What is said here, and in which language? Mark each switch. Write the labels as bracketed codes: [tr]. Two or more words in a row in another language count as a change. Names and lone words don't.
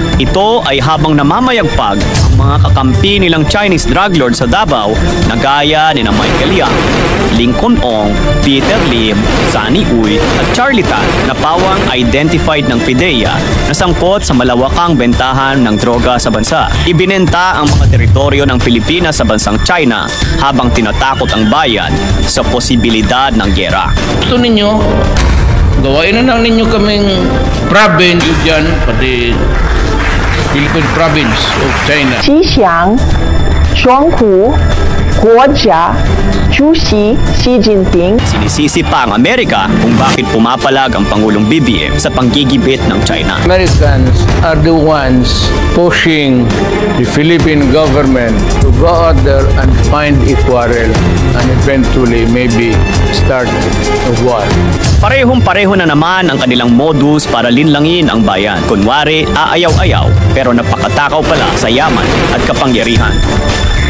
[tl] Ito ay habang namamayagpag ang mga kakampi nilang [en] Chinese drug lord [tl] sa Davao na gaya ni Michael Yang, Lincoln Ong, Peter Lim, Sunny Uy at Charlie Tan na pawang identified ng PIDEA na sangkot sa malawakang bentahan ng droga sa bansa. Ibinenta ang mga teritoryo ng Pilipinas sa bansang China habang tinatakot ang bayan sa posibilidad ng giyera. Gusto ninyo, gawain na lang ninyo kaming province dyan, pati [en] Philippine province of China. [zh] 吉祥、双湖、国家主席 Xi Jinping. [tl] Sinisisi pa ang Amerika kung bakit pumapalag ang Pangulong BBM sa panggigibit ng China. [en] Americans are the ones pushing the Philippine government to go out there and find a quarrel and eventually maybe start a war. [tl] Parehong-pareho na naman ang kanilang modus para linlangin ang bayan. Kunwari, aayaw-ayaw pero napakatakaw pala sa yaman at kapangyarihan.